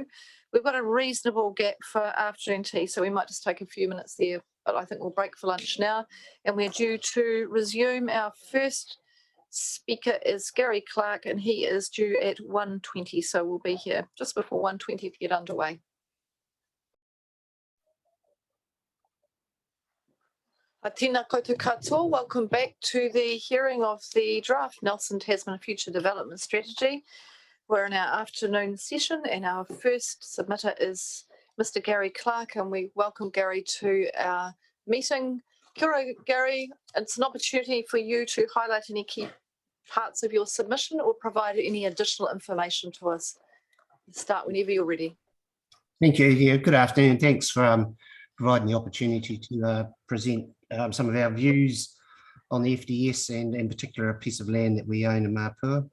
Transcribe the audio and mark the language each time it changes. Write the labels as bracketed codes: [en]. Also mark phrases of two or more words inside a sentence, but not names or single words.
[en] We've got a reasonable gap for afternoon tea, so we might just take a few minutes there, but I think we'll break for lunch now, and we're due to resume. Our first speaker is Gary Clark, and he is due at 1:20, so we'll be here just before 1:20 to get underway. [mi] Tēnā koutou katoa. [en] Welcome back to the hearing of the draft Nelson Tasman Future Development Strategy. We're in our afternoon session, and our first submitter is Mr. Gary Clark, and we welcome Gary to our meeting. [mi] Kia ora, Gary. [en] It's an opportunity for you to highlight any key parts of your submission or provide any additional information to us. Start whenever you're ready. Thank you. Yeah, good afternoon. Thanks for providing the opportunity to present some of our views on the FDS and in particular a piece of land that we own in Mapua.